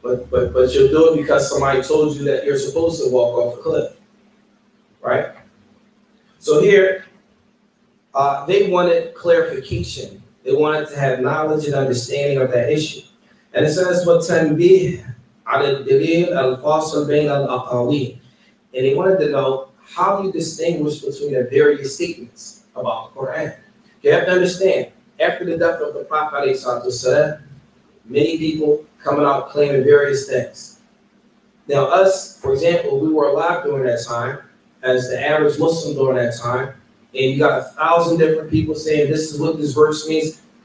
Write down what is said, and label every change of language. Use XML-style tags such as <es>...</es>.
<en>But you'll do it because somebody told you that you're supposed to walk off a cliff. Right? So here, they wanted clarification. They wanted to have knowledge and understanding of that issue. And it says,</en> <ar>وَتَنْبِيهٌ عَلَى الدَّلِيلِ الْفَاصِلِ بَيْنَ الْأَقَاوِيلِ.</ar> <en>And they wanted to know, how do you distinguish between the various statements about the Quran? You have to understand, after the death of the Prophet ﷺ, many people coming out claiming various things. Now us, for example, we were alive during that time, as the average Muslim during that time, and you got 1,000 different people saying this is what this verse means.</en>